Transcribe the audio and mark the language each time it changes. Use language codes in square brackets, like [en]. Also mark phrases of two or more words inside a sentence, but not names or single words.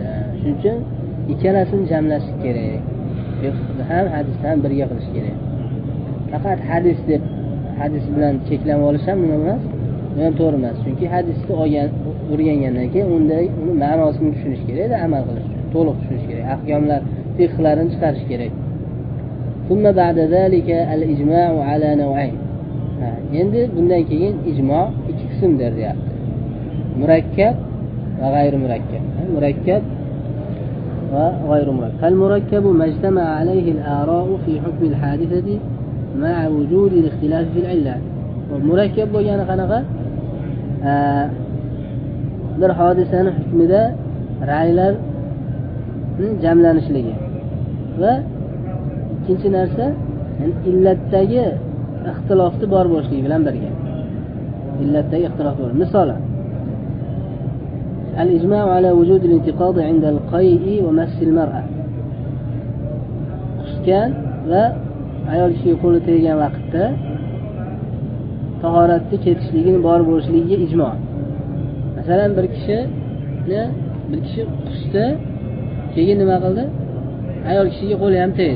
[uz] Shuning uchun ikkalasini jamlash kerak. Fiqhni ham hadisni ham birga qilish kerak. Faqat hadis deb hadis bilan cheklanib olish ham nima emas, bu ham to'g'ri emas. Chunki hadisni o'rgangandan keyin uni ma'nosini tushunish kerak, amal qilish uchun to'liq tushunish kerak. Ahkomlar, fiqhlarini chiqarish kerak. [ar] ثم بعد ذلك الإجماع على نوعين. [uz] Endi bundan keyin ijmo ikki qismdir deyapti. Murakkab va g'ayri murakkab. Murakkab va g'ayri murakkab. [ar] المركب ما اجتمع عليه الآراء في حكم الحادثة مع وجود الاختلاف في العلة. [uz] Murakkab bo'lgani qanaqa? Bir hodisaning hukmida ra'ylarning jamlanishligi va ikkinchi narsa illatdagi ixtilofni bor bo'lishligi bilan birga. Illatdagi ixtilof bor. Masalan, [ar] الإجماع على وجود الانتقاض عند القيء ومس المرأة. [uz] Qusgan va ayol kishiga qo'li teggan vaqtda tahoratni ketishligini bor bo'lishligiga ijmo'. Masalan, bir kishi qusdi, keyin nima qildi? Ayol kishiga qo'li ham tegdi.